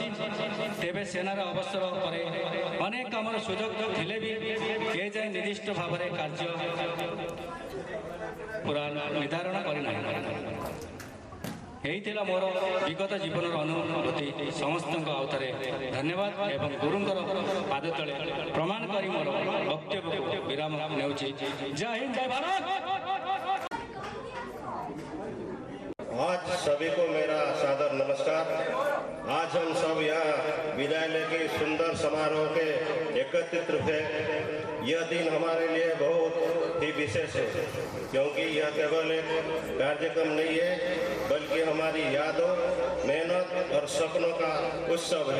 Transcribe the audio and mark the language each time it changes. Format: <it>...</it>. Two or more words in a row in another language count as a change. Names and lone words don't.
<or>ତେବେ ସେନାର ଅବସର ପରେ ଅନେକ କାମର ସୁଯୋଗ ଥିଲେ ବି କିଏ ଯାଏ ନିର୍ଦ୍ଦିଷ୍ଟ ଭାବରେ କାର୍ଯ୍ୟ ପୁରା ନିର୍ଦ୍ଧାରଣ କରିନାହିଁ। ଏହିଥିଲା ମୋର ବିଗତ ଜୀବନର ଅନୁଭୂତି। ସମସ୍ତଙ୍କ ଆଉଥରେ ଧନ୍ୟବାଦ ଏବଂ ଗୁରୁଙ୍କର ପାଦ ତଳେ ପ୍ରମାଣ କରି ମୋର ବକ୍ତବ୍ୟକୁ ବିରାମ ନେଉଛି। ଜୟ ହିନ୍ଦ, ଜୟ ଭାରତ।</or> <hi>आज सभी को मेरा सादर नमस्कार। आज हम सब यहाँ विद्यालय के सुंदर समारोह के एकत्रित हुए। यह दिन हमारे लिए बहुत ही विशेष है, क्योंकि यह केवल एक कार्यक्रम नहीं है, बल्कि हमारी यादों, मेहनत और सपनों का उत्सव है।</hi>